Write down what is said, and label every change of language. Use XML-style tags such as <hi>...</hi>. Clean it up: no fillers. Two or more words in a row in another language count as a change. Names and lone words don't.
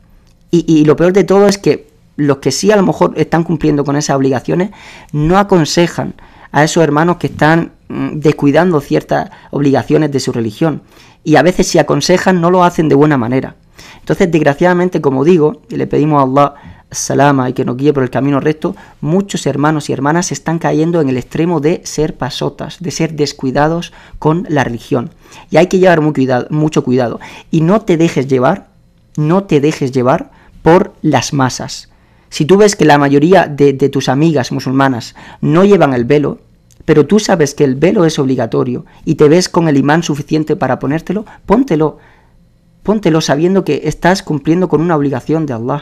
<es>Y lo peor de todo es que los que sí a lo mejor están cumpliendo con esas obligaciones no aconsejan a esos hermanos que están descuidando ciertas obligaciones de su religión. Y a veces si aconsejan no lo hacen de buena manera. Entonces, desgraciadamente, como digo, y le pedimos a Allah salama y que nos guíe por el camino recto, muchos hermanos y hermanas están cayendo en el extremo de ser pasotas, de ser descuidados con la religión. Y hay que llevar mucho cuidado. Y no te dejes llevar por las masas. Si tú ves que la mayoría de tus amigas musulmanas no llevan el velo, pero tú sabes que el velo es obligatorio y te ves con el imán suficiente para ponértelo, póntelo sabiendo que estás cumpliendo con una obligación de Allah.</es>